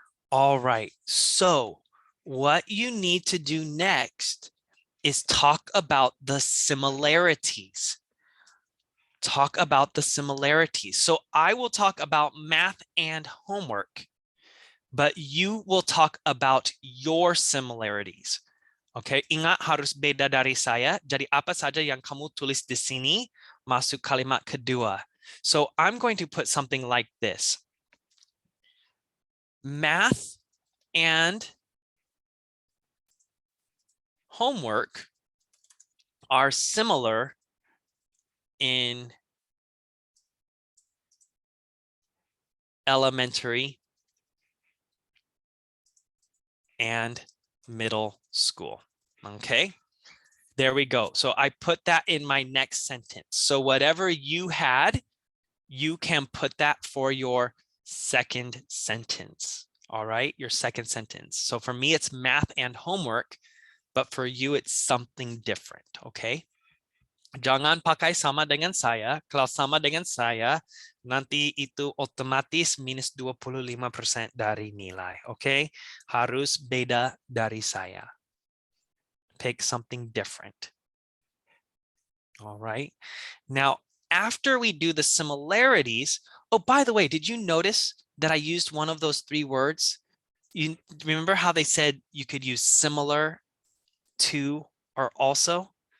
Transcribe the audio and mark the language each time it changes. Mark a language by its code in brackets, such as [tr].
[en] All right, so what you need to do next is talk about the similarities. Talk about the similarities. So I will talk about math and homework, but you will talk about your similarities. [id] Okay, ingat harus beda dari saya. Jadi apa saja yang kamu tulis di sini masuk kalimat kedua. [en] So I'm going to put something like this. Math and homework are similar in elementary and middle school. Okay, there we go. So I put that in my next sentence. So whatever you had, you can put that for your second sentence. All right, your second sentence. So for me, it's math and homework, but for you, it's something different. Okay. [id] Jangan pakai sama dengan saya. Kalau sama dengan saya, nanti itu otomatis minus 25% dari nilai. Okay. Harus beda dari saya. [en] Pick something different. All right. Now, after we do the similarities, oh, by the way, did you notice that I used one of those three words? You remember how they said you could use similar, to, or also?